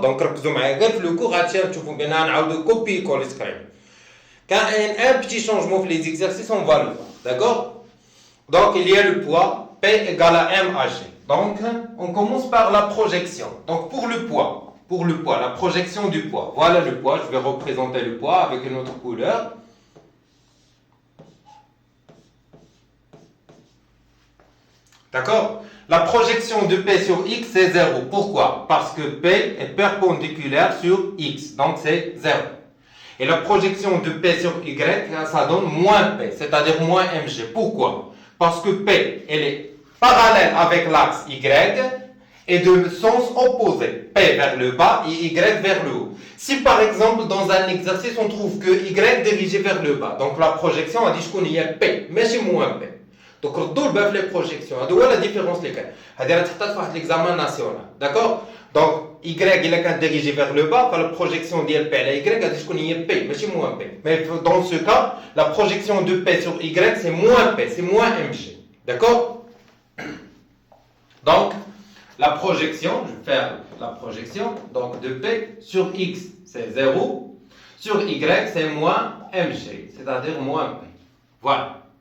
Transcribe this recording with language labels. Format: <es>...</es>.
<ar>Donc ركزوا معايا غير في le cours غادي تشوفوا بان نعاودوا كوبي كول سكريب.</ar> <fr>Quand un petit changement pour les exercices, on va le voir. D'accord? Donc, il y a le poids P égale à MAG. Donc, on commence par la projection. Donc, pour le poids, pour le poids, la projection du poids. Voilà le poids, je vais représenter le poids avec une autre couleur. D'accord? La projection de P sur X, c'est 0. Pourquoi? Parce que P est perpendiculaire sur X, donc c'est 0. Et la projection de P sur Y, ça donne moins P, c'est-à-dire moins mg. Pourquoi? Parce que P, elle est parallèle avec l'axe Y et de sens opposé. P vers le bas et Y vers le haut. Si par exemple, dans un exercice, on trouve que Y dirigé vers le bas, donc la projection, on dit qu'il y a P, mais c'est moins P.</fr> <ar>Donc, ردوا البال في les projections. هذا la différence اللي كاين. هذه راه تحطات في واحد l'examen national.</ar> <fr>D'accord? Donc, Y il est dirigé vers le bas, la projection de P à Y</fr> <ar>غادي تكون هي</ar> <fr>P, ماشي moins P. Mais dans ce cas, la projection de P sur Y c'est moins P, c'est moins mg. D'accord? Donc, la projection, je vais faire la projection, donc de P sur X c'est 0, sur Y c'est moins mg, c'est-à-dire moins P. Voilà.</fr>